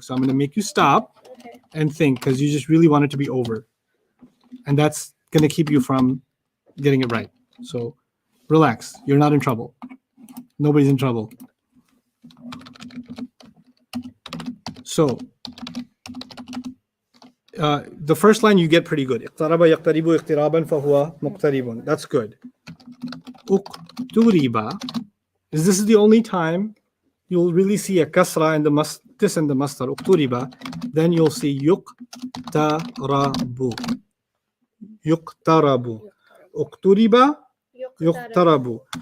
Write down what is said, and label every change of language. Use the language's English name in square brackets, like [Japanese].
[English] So I'm going to make you stop and think, because you just really want it to be over, and that's going to keep you from getting it right. So relax. You're not in trouble. Nobody's in trouble. So the first line you get pretty good. [Arabic] اقترب يقترب اقترابا فهو مقترب. [English] That's good. اقترب. This is the only time you'll really see a kasra in the this and the mastar. [Arabic] اقترب. [English] Then you'll see يقترب. [Arabic] يقترب. اقترب يقترب.